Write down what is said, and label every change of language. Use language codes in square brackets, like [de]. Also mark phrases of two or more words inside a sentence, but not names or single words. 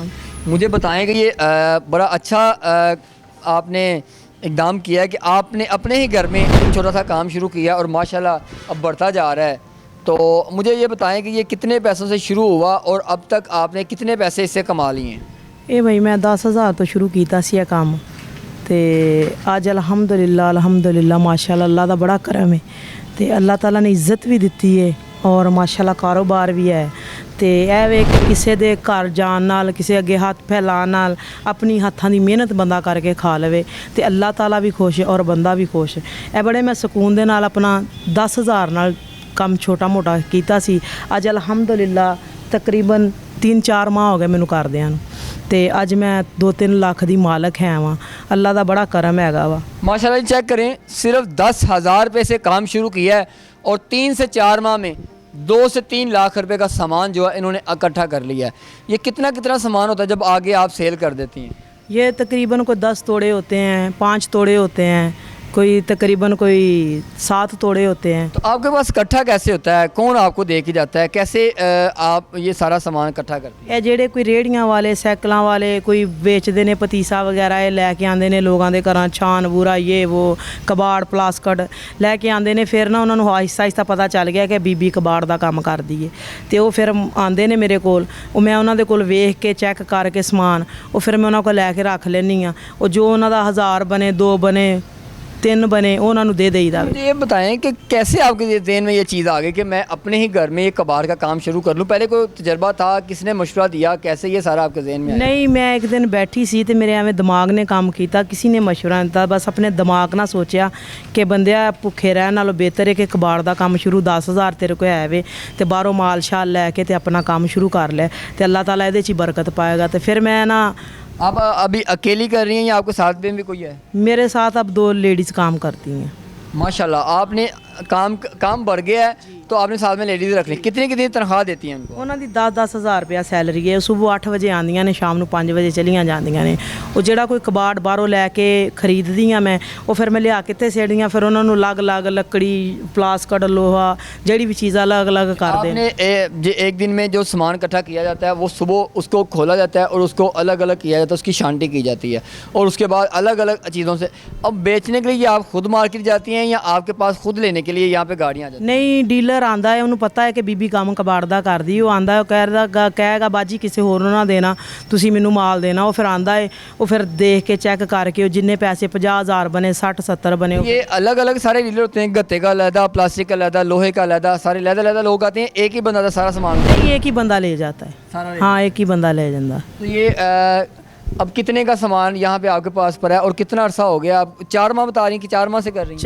[ur] مجھے بتائیں کہ یہ بڑا اچھا آپ نے اقدام کیا ہے کہ آپ نے اپنے ہی گھر میں چھوٹا سا کام شروع کیا اور ماشاءاللہ اب بڑھتا جا رہا ہے. تو مجھے یہ بتائیں کہ یہ کتنے پیسوں سے شروع ہوا اور اب تک آپ نے کتنے پیسے اس سے کما لیے ہیں؟ [pa] یہ بھائی میں 10,000 تو شروع کیتا سی یہ کام تے اج الحمدللہ ماشاءاللہ اللہ دا بڑا کرم ہے تے اللہ تعالی نے عزت بھی دتی ہے اور ماشاءاللہ کاروبار بھی ہے تے اے وے کسے دے گھر جان نال کسے اگے ہاتھ پھیلان نال اپنی ہاتھاں دی محنت بندہ کر کے کھا لوے تے اللہ تعالی بھی خوش ہے اور بندہ بھی خوش ہے. اے بڑے میں سکون دے نال اپنا 10,000 نال کم چھوٹا موٹا کیتا سی. اج الحمدللہ تقریباً 3-4 ماہ ہو گئے مینوں کردیاں تے اج میں 2-3 لاکھ دی مالک ہے واں. اللہ دا بڑا کرم ہے گا وا. [ur] ماشاءاللہ چیک کریں، صرف 10,000 روپے سے کام شروع کیا ہے اور 3 سے 4 ماہ میں 2 سے 3 لاکھ روپے کا سامان جو ہے انہوں نے اکٹھا کر لیا ہے. یہ کتنا سامان ہوتا ہے جب آگے آپ سیل کر دیتی ہیں؟ یہ تقریباً کوئی 10 توڑے ہوتے ہیں، 5 توڑے ہوتے ہیں، کوئی تقریباً کوئی 7 توڑے ہوتے ہیں. تو آپ کے پاس اکٹھا کیسے ہوتا ہے؟ کون آپ کو دے کے جاتا ہے؟ کیسے آپ یہ سارا سامان اکٹھا کرتے ہیں؟ [pa] اے جڑے کوئی ریڑیاں والے سائیکلاں والے کوئی بیچدے نے پتیسا وغیرہ یہ لے کے آندے نے لوگاں دے گھراں چھان بورا یہ وہ کباڑ پلاسکٹ لے کے آندے نے. پھر نا انہاں نوں آہستہ آہستہ پتہ چل گیا کہ بی بی کباڑ دا کام کردی ہے تے او پھر آندے نے میرے کول. میں انہاں دے کول ویکھ کے چیک کر کے سامان او پھر میں انہاں کو لے کے رکھ لینی ہاں. او جو انہاں دا 1000 بنے 2 بنے 3 بنے انہاں نوں دے دئی دا. [ur] مجھے یہ بتائیں کہ کیسے آپ کے ذہن میں یہ چیز آ گئی کہ میں اپنے ہی گھر میں یہ کباڑ کا کام شروع کر لوں؟ پہلے کوئی تجربہ تھا؟ کس نے مشورہ دیا؟ کیسے یہ سارا آپ کے ذہن میں آیا؟ [pa] نہیں، میں ایک دن بیٹھی سی تے میرے ایویں دماغ نے کام کیتا. کسی نے مشورہ نہیں دیتا، بس اپنے دماغ نہ سوچیا کہ بندیا بھکھے رہن نالوں بہتر ہے کہ کباڑ دا کام شروع 10,000 تیرے کو ہے وے تے باہروں مال شال لے کے تے اپنا کام شروع کر لے تے اللہ تعالیٰ اے دے چ برکت پائے گا. تے پھر میں نا [ur] آپ ابھی اکیلی کر رہی ہیں یا آپ کے ساتھ بھی کوئی ہے؟ میرے ساتھ اب 2 لیڈیز کام کرتی ہیں. ماشاءاللہ آپ نے کام بڑھ گیا ہے تو آپ نے ساتھ میں لیڈیز رکھ لی. کتنی تنخواہ دیتی ہیں ان کو؟ [pa] انہاں دی 10 ہزار روپیہ سیلری ہے. صبح 8 بجے آندیاں نے شام نو 5 بجے چلیاں جاندیاں نے. وہ جڑا کوئی کباڑ باہروں لے کے خریددی ہاں میں وہ پھر میں لیا کے سیڑیاں پھر انہوں الگ الگ لکڑی پلاسکٹ لوہا جڑی بھی چیز الگ الگ کر دیں. [ur] آپ نے ایک دن میں جو سامان اکٹھا کیا جاتا ہے وہ صبح اس کو کھولا جاتا ہے اور اس کو الگ الگ کیا جاتا ہے، اس کی شانٹی کی جاتی ہے اور اس کے بعد الگ الگ چیزوں سے اب بیچنے کے لیے آپ خود مارکیٹ جاتی ہیں یا آپ کے پاس خود لینے کے لیے یہاں پہ گاڑیاں آ جاتی [pa] ਨਹੀਂ ਡੀਲਰ ਆਂਦਾ ਹੈ, ਉਹਨੂੰ ਪਤਾ ਹੈ ਕਿ ਬੀਬੀ ਕੰਮ ਕਬਾੜ ਦਾ ਕਰਦੀ, ਉਹ ਆਂਦਾ, ਉਹ ਕਹੇਗਾ ਬਾਜੀ ਕਿਸੇ ਹੋਰ ਨੂੰ ਨਾ ਦੇਣਾ, ਤੁਸੀਂ ਮੈਨੂੰ ਮਾਲ ਦੇਣਾ। ਉਹ ਫਿਰ ਆਂਦਾ ਹੈ, ਉਹ ਫਿਰ ਦੇਖ ਕੇ ਚੈੱਕ ਕਰਕੇ ਉਹ ਜਿੰਨੇ ਪੈਸੇ 50,000 ਬਣੇ 60-70 बने। [ur] یہ الگ الگ سارے ڈیلر ہوتے ہیں، گتے کا علیحدہ، پلاسٹک کا علیحدہ، لوہے کا علیحدہ، سارے علیحدہ لوگ آتے ہیں، ایک ہی بندہ تھا سارا سامان نہیں ایک ہی بندہ لے جاتا ہے, سارا لے ہاں ایک ہی بندہ لے جاتا. تو یہ اب کتنے کا سامان یہاں پہ آپ کے پاس پڑا ہے اور کتنا عرصہ ہو گیا? آپ 4 ماہ بتا رہی ہیں کہ 4 ماہ سے کر رہی ہیں?